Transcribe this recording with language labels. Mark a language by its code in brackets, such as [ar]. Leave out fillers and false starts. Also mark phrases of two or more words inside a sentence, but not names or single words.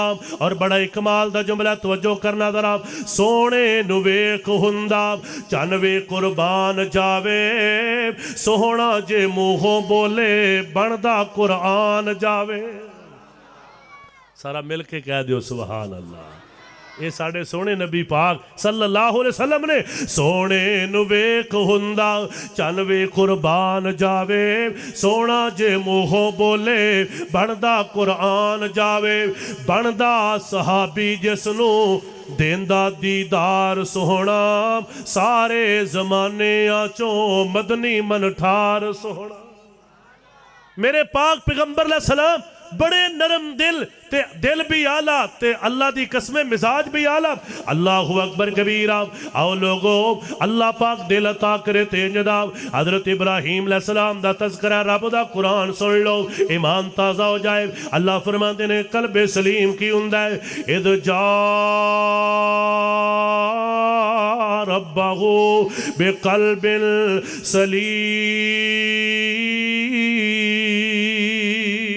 [pa] اور بڑا ہی کمال دا جملہ توجہ کرنا ذرا سوہنے نوں ویکھ ہوندا چن وے قربان جاوے سوہنا جے مونہوں بولے بندا قرآن جاوے. سارا مل کے کہہ دیو [ar] سبحان الله. [pa] ایہ ساڈے سوہنے نبی پاک [ar] صلى الله عليه وسلم [pa] نے سوہنے نوں ویکھ ہوندا چن وے قربان جاوے سوہنا جے مونہوں بولے بندا قرآن جاوے بندا صحابی جسنوں دیندا دیدار سوہنا سارے زمانے آچو مدنی من ٹھار سوہنا. میرے پاک پیغمبر [ar] عليه السلام [pa] بڑے نرم دل تے دل بھی اعلیٰ تے اللہ دی قسمیں مزاج بھی اعلیٰ. [ar] الله أكبر كبيرا. [pa] آؤ لوگو اللہ پاک دل عطا کرے تیز دا. حضرت ابراہیم علیہ السلام دا تذکرہ رب دا قرآن سن لو ایمان تازہ ہو جائے. اللہ فرماتے نے قلب سلیم کی ہوندا ہے [ar] إذ جاء ربه بقلب سليم.